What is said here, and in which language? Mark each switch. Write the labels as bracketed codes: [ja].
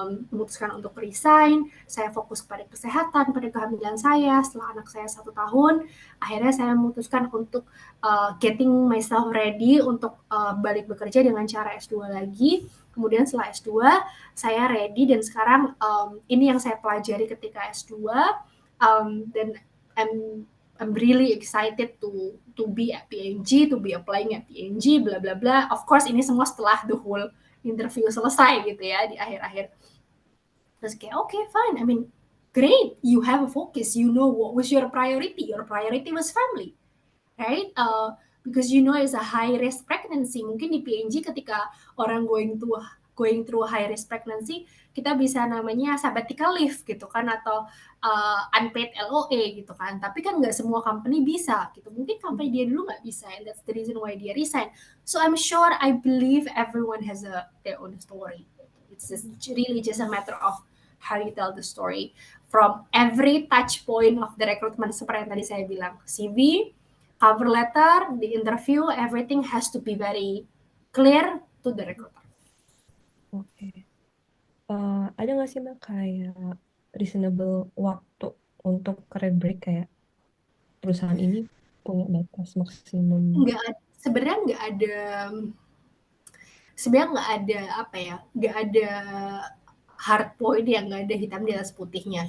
[id] memutuskan untuk resign, saya fokus pada kesehatan, pada kehamilan saya, setelah anak saya 1 tahun, akhirnya saya memutuskan untuk [en] getting myself ready [id] untuk balik bekerja dengan cara S2 lagi, kemudian setelah S2, saya ready dan sekarang ini yang saya pelajari ketika S2 dan [en] I'm really excited to be at PNG, to be applying at PNG, bla bla [id] bla. [en] Of course [id] ini semua setelah [en] the whole interview [id] selesai gitu ya di akhir-akhir. Terus kayak [en] okay fine, I mean great, you have a focus, you know what was your priority. Your priority was family, right? Because you know it's a high risk pregnancy. [id] Mungkin di PNG ketika orang [en] going through high risk pregnancy, [id] kita bisa namanya sabbatical leave gitu kan, atau unpaid LOA gitu kan. Tapi kan nggak semua company bisa gitu. Mungkin company dia dulu nggak bisa, [en] and that's the reason why dia resign. So I'm sure, I believe everyone has their own story. It's just really just a matter of how you tell the story from every touch point of the recruitment, [id] seperti yang tadi saya bilang, [en] CV, cover letter, the interview, everything has to be very clear to the recruiter. [id] Oke. Ada nggak sih Mbak kayak reasonable waktu untuk career break, kayak perusahaan ini punya batas maksimum? Sebenarnya nggak ada, sebenarnya nggak ada apa ya, nggak ada hard point, yang nggak ada hitam di atas putihnya.